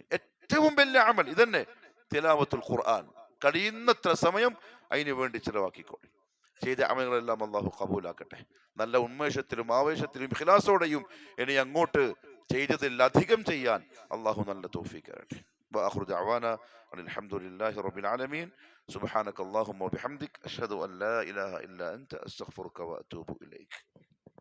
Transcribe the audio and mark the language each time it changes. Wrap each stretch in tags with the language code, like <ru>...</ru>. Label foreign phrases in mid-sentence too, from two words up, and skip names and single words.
<ml>ഏറ്റവും വലിയ അമൽ ഇതന്നെ,</ml> <ar>تلاوة القرآن.</ar> <ml>കഴിയുന്നത്ര സമയം അതിനു വേണ്ടി ചിലവാക്കിക്കോളി. ചെയ്ത അമലുകളെല്ലാം അള്ളാഹു കബൂലാക്കട്ടെ. നല്ല ഉന്മേഷത്തിലും ആവേശത്തിലും ഇഖ്ലാസോടെയും ഇനി അങ്ങോട്ട് ചെയ്തതിൽ അധികം ചെയ്യാൻ അള്ളാഹു നല്ല തൗഫീഖ് തരട്ടെ.</ml> <ar>وآخر دعوانا أن الحمد لله رب العالمين. سبحانك اللهم وبحمدك أشهد أن لا إله إلا أنت أستغفرك وأتوب إليك.</ar>